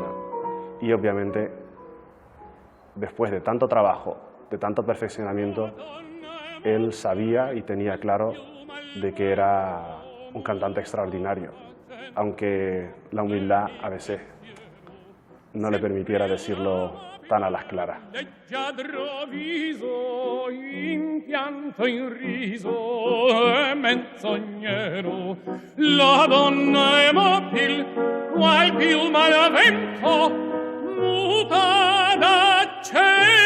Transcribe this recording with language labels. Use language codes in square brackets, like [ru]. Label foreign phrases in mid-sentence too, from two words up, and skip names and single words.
[es] Y obviamente, después de tanto trabajo, de tanto perfeccionamiento, él sabía y tenía claro de que era un cantante extraordinario, aunque la humildad a veces no le permitiera decirlo tan a las claras. [it] Leggiadro viso, impianto in riso, menzognero, la donna è mobile, qual piuma al vento, muta d'accento.